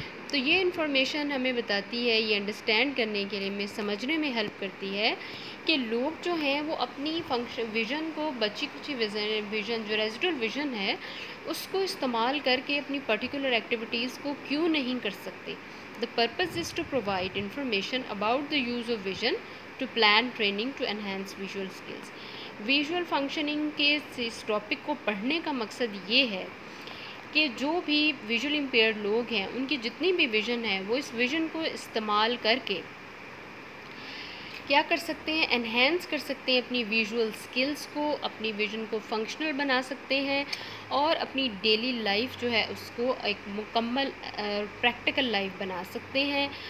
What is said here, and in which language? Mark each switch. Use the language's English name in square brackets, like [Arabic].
[Urdu] تو یہ انفارمیشن ہمیں بتاتی ہے, یہ انڈرسٹینڈ کرنے کے لیے ہمیں سمجھنے میں ہیلپ کرتی ہے کہ لوگ جو ہیں وہ اپنی ویژن کو, بچی کچی ویژن جو ریزیڈول ویژن ہے اس کو استعمال کر کے اپنی پرٹیکولر ایکٹیویٹیز کو کیوں نہیں کر سکتے. [English] The purpose is to provide information about the use of vision to plan training to enhance visual skills. [Urdu] Visual functioning کے اس ٹاپک کو پڑھنے کا مقصد یہ ہے کہ جو بھی ویژول امپیئرڈ لوگ ہیں ان کی جتنی بھی ویژن ہے وہ اس ویژن کو استعمال کر کے کیا کر سکتے ہیں, انہینس کر سکتے ہیں اپنی ویژول سکلز کو, اپنی ویژن کو فنکشنل بنا سکتے ہیں اور اپنی ڈیلی لائف جو ہے اس کو ایک مکمل پریکٹیکل لائف بنا سکتے ہیں.